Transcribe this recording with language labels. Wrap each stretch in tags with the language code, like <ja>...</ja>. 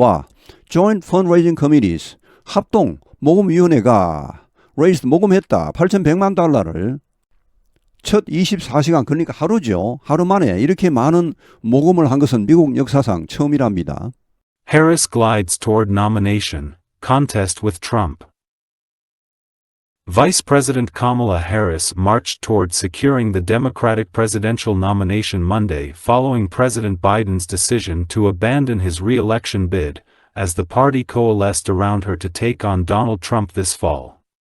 <ko>와 Joint Fundraising Committees 합동 모금위원회가</ko> <en>raised</en> <ko>모금했다. 8,100만 달러를 첫 24시간 그러니까 하루죠. 하루 만에 이렇게 많은 모금을 한 것은 미국 역사상 처음이랍니다.</ko> <en>Harris glides toward nomination, contest with Trump. Vice President Kamala Harris marched toward securing the Democratic presidential nomination Monday following President Biden's decision to abandon his re-election bid, as the party coalesced around her to take on Donald Trump this fall.</en>